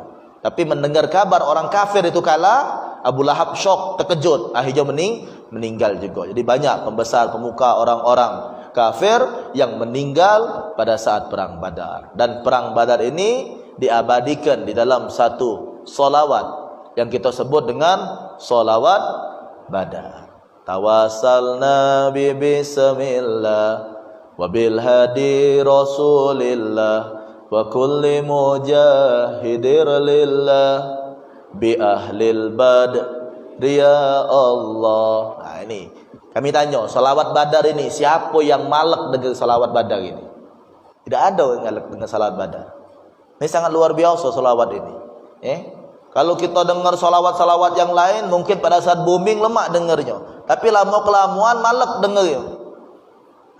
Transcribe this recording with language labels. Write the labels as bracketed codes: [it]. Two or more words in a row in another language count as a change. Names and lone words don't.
[id] Tapi mendengar kabar orang kafir itu kalah, Abu Lahab syok, terkejut, akhirnya meninggal juga. Jadi banyak pembesar pemuka orang-orang kafir yang meninggal pada saat perang Badar. Dan perang Badar ini diabadikan di dalam satu solawat yang kita sebut dengan solawat Badar. [ar] توسلنا ببسم الله وبالهادي رسول الله وكل مجاهد لله بأهل بدر يا الله. [id] Ini kami tanya, salawat Badar ini siapa yang malak dengan salawat Badar ini? Tidak ada yang malak dengan salawat Badar. Ini sangat luar biasa salawat ini. Kalau kita dengar salawat-salawat yang lain, mungkin pada saat booming lemak dengarnya, tapi lama kelamaan malak dengarnya.